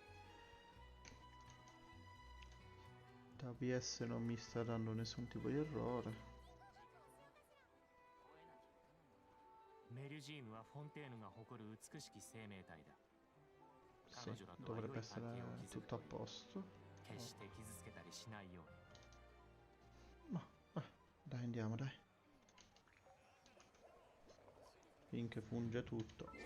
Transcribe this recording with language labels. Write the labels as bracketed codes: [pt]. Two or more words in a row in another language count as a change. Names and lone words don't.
[it] Da OBS non mi sta dando nessun tipo di errore. [ja] メリジームはフォンテーヌが誇る美しき生命体だ。彼 [it] Sì, [ja] 女らとは良 [it] dovrebbe [ja] い関係を [it] essere [ja] 築く [it] tutto [ja] と [it] a [ja] いい。 [it] posto. [ja] 決して傷つけたりしないように。 [it] Ma, dai, andiamo, dai. Finché funge tutto.